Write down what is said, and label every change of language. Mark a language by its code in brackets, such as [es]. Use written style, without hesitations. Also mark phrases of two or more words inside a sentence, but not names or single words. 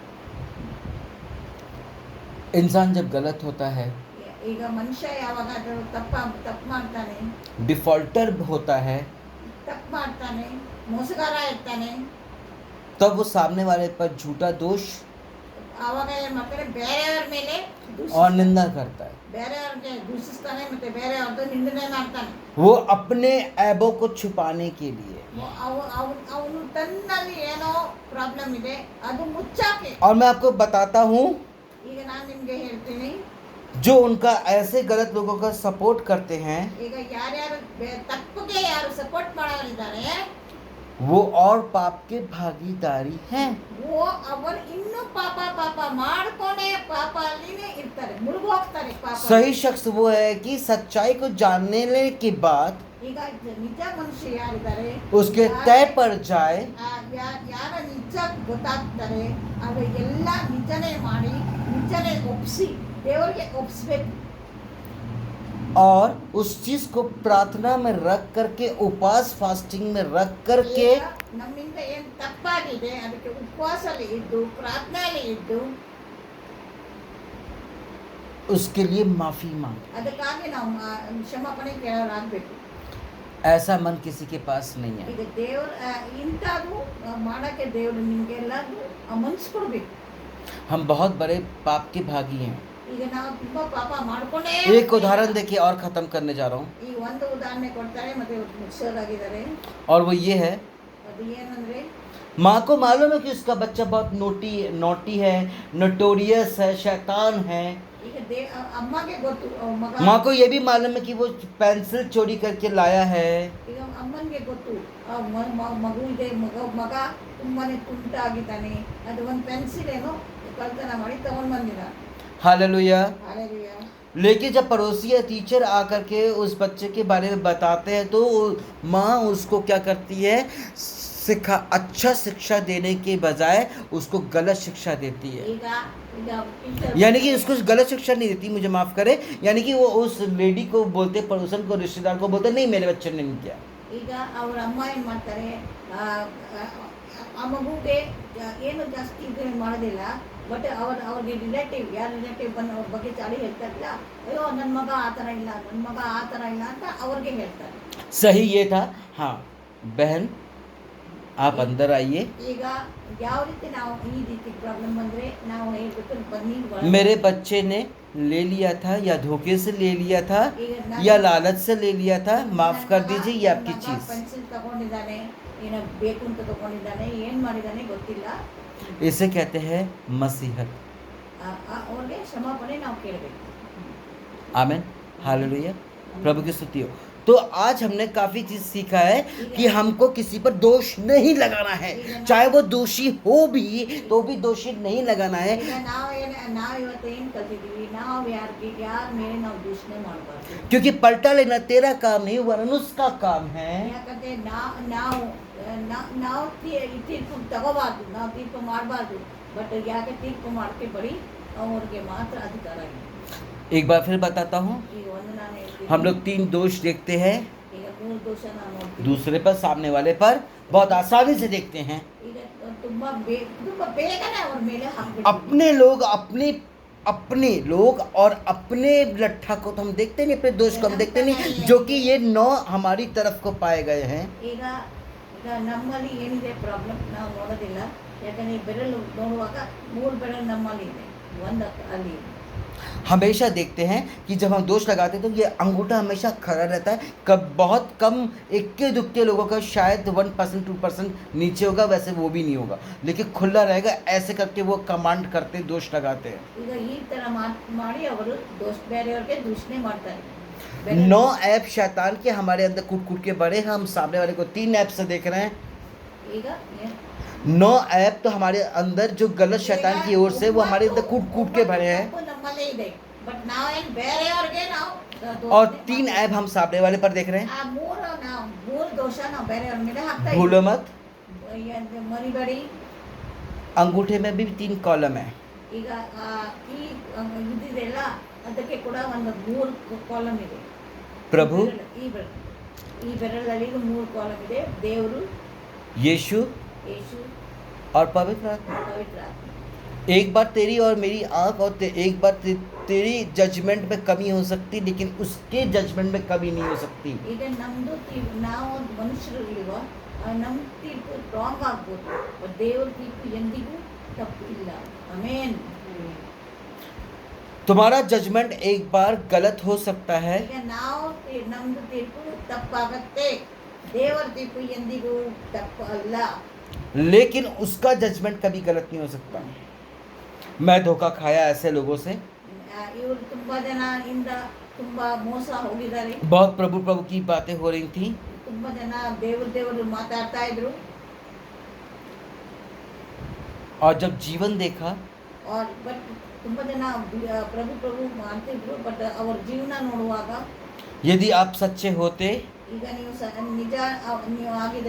[hi] इंसान जब गलत होता है, [kn] ಈಗ ಮನುಷ್ಯ ಯಾವಾಗಾದ್ರೂ ತಪ್ಪು ಮಾಡ್ತಾನೆ, [hi] डिफॉल्टर होता है, [kn] ತಪ್ಪು ಮಾಡ್ತಾನೆ, ಮೋಸಗಾರ ಇರ್ತಾನೆ, [hi] तब वो सामने वाले पर झूठा दोष [kn] ಆವಾಗ ಏನ್ ಮಾಡ್ತಾನೆ? ಬೇರೆಯವ್ರ ಮೇಲೆ [hi] और निंदा करता है। [kn] ಬೇರೆಯವ್ರಿಗೆ ದೂಷಿಸ್ತಾನೆ, ಮತ್ತೆ ಬೇರೆಯವ್ರದ್ದು ನಿಂದನೆ ಮಾಡ್ತಾನೆ. [hi] वो अपने ऐबों को छुपाने के लिए, [kn] ಅವನು ತನ್ನಲ್ಲಿ ಏನೋ ಪ್ರಾಬ್ಲಮ್ ಇದೆ ಅದು ಮುಚ್ಚಾಕೆ. [hi] और मैं आपको बताता हूँ, [kn] ಈಗ ನಾನು ನಿಮ್ಗೆ ಹೇಳ್ತೀನಿ, [hi] जो उनका ऐसे गलत लोगों का सपोर्ट करते हैं, [kn] ಈಗ ಯಾರ್ಯಾರು ತಪ್ಪಿಗೆ ಯಾರು ಸಪೋರ್ಟ್ ಮಾಡೋರಿದ್ದಾರೆ, [hi] वो और पाप के भागीदारी हैं। [kn] ಅವರು ಇನ್ನೂ ಪಾಪ ಮಾಡ್ಕೊಂಡೇ ಪಾಪ ಅಲ್ಲಿನೇ ಇರ್ತಾರೆ, ಮುಳುಗೋಗ್ತಾರೆ ಪಾಪ. [hi] सही शख्स वो है कि सच्चाई को जानने के बाद [kn] ಈಗ ನಿಜ ಮನುಷ್ಯ ಯಾರಿದ್ದಾರೆ, [hi] उसके तय पर जाए [kn] ಯಾರ ನಿಜ ಗೊತ್ತಾಗ್ತಾರೆ ಅದು ಎಲ್ಲ ನಿಜನೇ ಮಾಡಿ ನಿಜನೇ ಒಪ್ಸಿ ದೇವರಿಗೆ ಒಪ್ಸ್ಬೇಕು. [hi] और उस चीज को प्रार्थना में रख करके, उपवास फास्टिंग में रख करके, [kn] ಈಗ ನಮ್ಮಿಂದ ಏನ್ ತಪ್ಪಾಗಿದೆ ಅದಕ್ಕೆ ಉಪವಾಸಲ್ಲಿ ಇದ್ದು ಪ್ರಾರ್ಥನೆಯಲ್ಲಿ ಇದ್ದು [hi] उसके लिए माफी मांगे। [kn] ಅದಕ್ಕಾಗಿ ನಾವು ಕ್ಷಮಾಪಣೆ ಕೇಳೋರಾಗಬೇಕು. [hi] ऐसा मन किसी के पास नहीं है। [kn] ಈಗ ದೇವ್ರ ಇಂಥದ್ದು ಮಾಡಕ್ಕೆ ದೇವರು ನಿಮ್ಗೆಲ್ಲ ಮನ್ಸು ಕೊಡ್ಬೇಕು. [hi] हम बहुत बड़े पाप के भागी हैं। [kn] ಈಗ ನಾವು ತುಂಬಾ ಪಾಪ ಮಾಡ್ಕೊಂಡೇ [hi] एक उदाहरण देखिए और खत्म करने जा रहा हूँ, [kn] ಈ ಒಂದು ಉದಾಹರಣೆ ಕೊಡ್ತಾರೆ ಮತ್ತೆ ಮುಗಿಸೋದಾಗಿದ್ದಾರೆ. [hi] और वो ये है, [kn] ಅದು ಏನಂದ್ರೆ [hi] माँ को मालूम है कि उसका बच्चा बहुत नोटी है, नोटोरियस है, शैतान है। [kn] ಈಗ ಅಮ್ಮಗೆ ಗೊತ್ತು ಮಗ, [hi] माँ को ये भी मालूम है कि वो पेंसिल चोरी करके लाया है। [kn] ಈಗ ಅಮ್ಮನಿಗೆ ಗೊತ್ತು ಮಗು ಇದೆ, ಮಗ ತುಂಬಾನೇ ತುಂಟಾಗಿದ್ದಾನೆ, ಅದು ಒಂದು ಪೆನ್ಸಿಲ್ ಏನೋ ಕಳ್ತನ ಮಾಡಿ ತಗೊಂಡ್ ಬಂದಿದ್ದಾನೆ. [hi] हालेलुया। हालेलुया। लेकिन जब पड़ोसी या टीचर आकर के उस बच्चे के बारे में बताते हैं, तो माँ उसको क्या करती है? अच्छा शिक्षा देने के बजाय उसको गलत शिक्षा देती है। [kn] ಈಗ ಟೀಚರ್ [hi] यानी कि उसको गलत शिक्षा नहीं देती, मुझे माफ़ करे, यानी कि वो उस लेडी को बोलते, पड़ोसन को, रिश्तेदार को बोलते, नहीं मेरे बच्चे ने नहीं किया। [kn] ಈಗ ಅವ್ರ ಅಮ್ಮ ಏನು ಮಾಡ್ತಾರೆ, ಆ ಮಗುಗೆ ಏನು ಜಾಸ್ತಿ ಇದು ಮಾಡೋದಿಲ್ಲ, ಬಟ್ ಅವ್ರಿಗೆ ರಿಲೇಟಿವ್ ಬಂದು ಅವ್ರ ಬಗ್ಗೆ ಚಾಡಿ ಹೇಳ್ತಾರಿಲ್ಲ, ಅಯ್ಯೋ ನನ್ನ ಮಗ ಆ ಥರ ಇಲ್ಲ, ನನ್ನ ಮಗ ಆ ಥರ ಇಲ್ಲ ಅಂತ ಅವ್ರಿಗೆ ಹೇಳ್ತಾರೆ. [hi] सही ये था। हाँ बहन, आप अंदर आइए। [kn] ಈಗ ಯಾವ ರೀತಿ ನಾವು ಈ ರೀತಿ ಪ್ರಾಬ್ಲಮ್ ಬಂದ್ರೆ ನಾವು ಹೇಳ್ಬೇಕು ಬನ್ನಿ ಒಳಗೆ. [hi] मेरे बच्चे ने ले लिया था या धोखे से ले लिया था [kn] ಈಗ [hi] या लालच से ले लिया था, माफ कर दीजिए ये आपकी चीज। [kn] ಪೆನ್ಸಿಲ್ ತಗೊಂಡಿದ್ದಾನೆ, ಏನೋ ಬೇಕು ಅಂತ ತಗೊಂಡಿದ್ದಾನೆ, ಏನ್ ಮಾಡಿದ್ದಾನೆ ಗೊತ್ತಿಲ್ಲ. [hi] इसे कहते हैं मसीहत। [kn] ಅವ್ರಿಗೆ ಕ್ಷಮಾಪಣೆ ನಾವು ಕೇಳಬೇಕು. [hi] आमेन, हालेलुया, प्रभु की स्तुति हो। तो आज हमने काफी चीज सीखा है कि हमको किसी पर दोष नहीं लगाना है, चाहे वो दोषी हो भी तो भी दोषी नहीं लगाना है, [kn] ಈಗ ನಾವು ಇವತ್ತು ಏನ್ ಕಲ್ತಿದೀವಿ, ನಾವು ಯಾರ ಮೇಲೆ ನಾವು ದೂಷಣೆ ಮಾಡಬಾರ್ದು. [hi] क्योंकि पलटा लेना तेरा काम नहीं वरन उसका काम है। [kn] ಯಾಕಂದ್ರೆ ನಾವು ತೀರ್ಪು ತಗೋಬಾರ್ದು, ನಾವು ತೀರ್ಪು ಮಾಡಬಾರ್ದು. ಬಟ್ ಯಾಕೆ ತೀರ್ಪು ಮಾಡಕ್ಕೆ ಬರೀ ಅವ್ರಿಗೆ ಮಾತ್ರ ಅಧಿಕಾರ ಇದೆ. [hi] एक बार फिर बताता हूँ, [kn] ಈಗ ಒಂದು ನಾನು ಹೇಳ್ತೀನಿ, [hi] हम लोग 3 दोष देखते हैं, [kn] ಈಗ 3 ದೋಷ ನಾವು ನೋಡ್ತೀವಿ. [hi] दूसरे पर, सामने वाले पर बहुत आसानी से देखते हैं। [kn] ಈಗ ತುಂಬಾ ಬೇಗನೆ ಅವ್ರ ಮೇಲೆ ಹಾಕ್ಬಿಡ್ತೀವಿ. [hi] अपने लोग और अपने लट्ठा को तो हम देखते नहीं, अपने दोष को हम देखते नहीं, जो कि ये 9 हमारी तरफ को पाए गए हैं। [kn] ಈಗ ನಮ್ಮಲ್ಲಿ ಏನಿದೆ ಪ್ರಾಬ್ಲಮ್ ನಾವು ನೋಡೋದಿಲ್ಲ. ಯಾಕಂದ್ರೆ ಬೆರಳು ನೋಡುವಾಗ 3 ಬೆರಳು ನಮ್ಮಲ್ಲಿ ಇದೆ, ಒಂದು ಅಲ್ಲಿ ಇದೆ. [hi] हमेशा देखते हैं कि जब हम दोष लगाते हैं तो ये अंगूठा हमेशा खड़ा रहता है, कब बहुत कम इक्के दुक्के लोगों का शायद 1% 2% नीचे होगा, वैसे वो भी नहीं होगा, लेकिन खुला रहेगा। ऐसे करके वो कमांड करते दोष लगाते हैं। [kn] ಈಗ ಈ ತರ ಮಾಡಿ ಅವರು ಬೇರೆಯವರಿಗೆ ದೂಷಣೆ ಮಾಡ್ತಾರೆ. [hi] 9 ऐप शैतान के हमारे अंदर कूट कूट के बड़े हैं। हम सामने वाले को 3 ऐप से देख रहे हैं। [kn] ಈಗ [hi] 9 ऐप तो हमारे अंदर जो गलत शैतान की ओर से वो हमारे अंदर कूट कूट के भरे हैं, [kn] ನಮ್ಮಲ್ಲೇ ಇದೆ. ಬಟ್ ನಾವೇನ್ ಬೇರೆಯವರಿಗೆ ನಾವು [hi] और 3 ऐप हम सामने वाले पर देख रहे हैं। [kn] ಆ ಮೂರು ದೋಷ ನಾವು ಬೇರೆಯವ್ರ ಮೇಲೆ ಹಾಕ್ತಾ [hi] भूलो मत, [kn] ಮರಿಬೇಡಿ. [hi] अंगूठे में भी 3 कॉलम है। [kn] ಈಗ ಈ ಇದಿದೆಲ್ಲ ಅದಕ್ಕೆ ಕೂಡ ಒಂದು 3 ಕಾಲಮ್ ಇದೆ. [hi] प्रभु, [kn] ಈ ಬೆರಳಲ್ಲಿ 3 ಕಾಲಮ್ ಇದೆ. ದೇವರು, [hi] यीशु [kn] ಯೇಸು [hi] और पवित्र आत्मा। [kn] ಪವಿತ್ರ ಆತ್ಮ. [hi] एक बार तेरी और मेरी आंख और एक बार तेरी जजमेंट में कमी हो सकती, लेकिन उसके जजमेंट में कमी नहीं हो सकती। [kn] ಈಗ ನಮ್ದು ನಾವು ಮನುಷ್ಯರಿರುವ ನಮ್ಮ ತೀರ್ಪು ರಾಂಗ್ ಆಗ್ಬೋದು, ಬಟ್ ದೇವರ ತೀರ್ಪು ಎಂದಿಗೂ ತಪ್ಪು ಇಲ್ಲ. ಆಮೆನ್. [hi] तुम्हारा जजमेंट एक बार गलत हो सकता है, [kn] ಈಗ ನಮ್ದು ತೀರ್ಪು ತಪ್ಪಾಗತ್ತೆ, ದೇವರ ತೀರ್ಪು ಎಂದಿಗೂ ತಪ್ಪು ಅಲ್ಲ. [hi] लेकिन उसका जजमेंट कभी गलत नहीं हो सकता। मैं धोखा खाया ऐसे लोगों से, [kn] ಇವರು ತುಂಬಾ ಜನ ಇಂದ ತುಂಬಾ ಮೋಸ ಹೋಗಿದ್ದಾರೆ. [hi] बहुत प्रभु प्रभु की बातें हो रही थी, [kn] ತುಂಬಾ ಜನ ದೇವರು ಮಾತಾಡ್ತಾ ಇದ್ರು. [hi] और जब जीवन देखा [kn] ಬಟ್ ತುಂಬಾ ಜನ ಪ್ರಭು ಮಾಡ್ತಿದ್ರು. ಬಟ್ ಅವ್ರ ಜೀವನ ನೋಡುವಾಗ, [hi] यदि आप सच्चे होते [kn] ಈಗ ನೀವು ನಿಜ ನೀವು ಆಗಿದ್ರೆ,